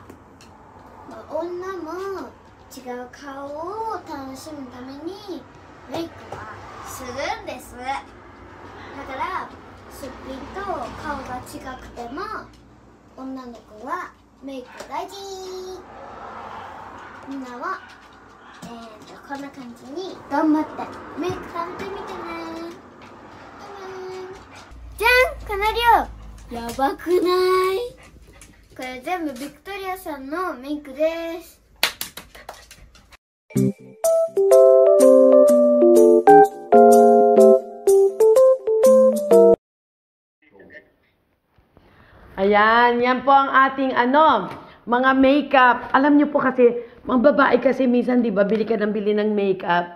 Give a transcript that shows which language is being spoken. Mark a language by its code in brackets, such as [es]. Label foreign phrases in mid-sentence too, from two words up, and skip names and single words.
[ja] 女も違う顔を楽しむためにメイクはするんです。だからすっぴんと顔が違くても女の子はメイク大事。みんなはこんな感じに頑張ってメイクされてみてね。じゃん、この量やばくない？これ全部ビクトリアさんのメイクです。 [tl] Ayan, yan po ang ating mga makeup. Alam niyo po kasi, mga babae kasi minsan, di ba, bili ka ng bili ng makeup.